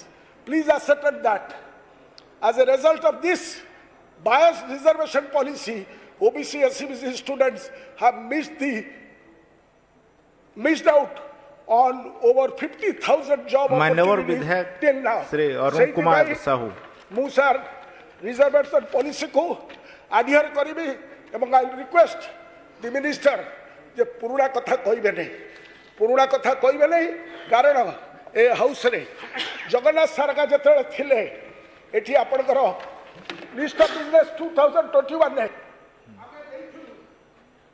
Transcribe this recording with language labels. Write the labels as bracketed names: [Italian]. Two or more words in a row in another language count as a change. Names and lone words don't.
[English] Please ascertain that. As a result of this biased reservation policy, OBC SCBC students have missed out on over 50,000 job [Hindi] मान्यवर [English] opportunities [Hindi] विधायक [English] till now. [Hindi] श्री अरुण कुमार [Odia] ସେଇଥିପାଇଁ [Hindi] साहू [Odia] ମୁଁ ସାର୍ [English] reservation policyku [Odia] ଆଡିୟର କରିବି ଏବଂ [English] I request the minister [Odia] ଯେ ପୁରୁଣା କଥା କହିବେ ନାହିଁ ପୁରୁଣା କଥା କହିବେ ନାହିଁ କାରଣ ଏ ହାଉସରେ ଜଗନ୍ନାଥ ସାରକା ଯେତେବେଳେ ଥିଲେ ଏଠି ଆପଣଙ୍କର [English] list of business [Odia] 2021